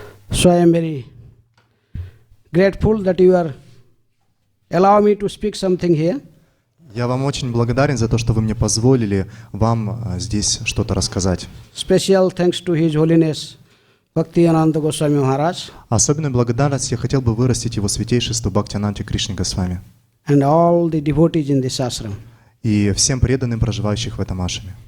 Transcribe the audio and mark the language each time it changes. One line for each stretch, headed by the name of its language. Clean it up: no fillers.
English: So I am very grateful that you are allow me to speak something here.
Russian: Я вам очень благодарен за то, что вы мне позволили вам здесь что-то рассказать.
English: Special thanks to His Holiness Bhaktivedanta Goswami Maharaj.
Russian: Особенную благодарность я хотел бы вырастить его святейшеству Бхактивинода Кришне Госвами.
English: And all the devotees in this ashram.
Russian: И всем преданным, проживающих в этом ашраме.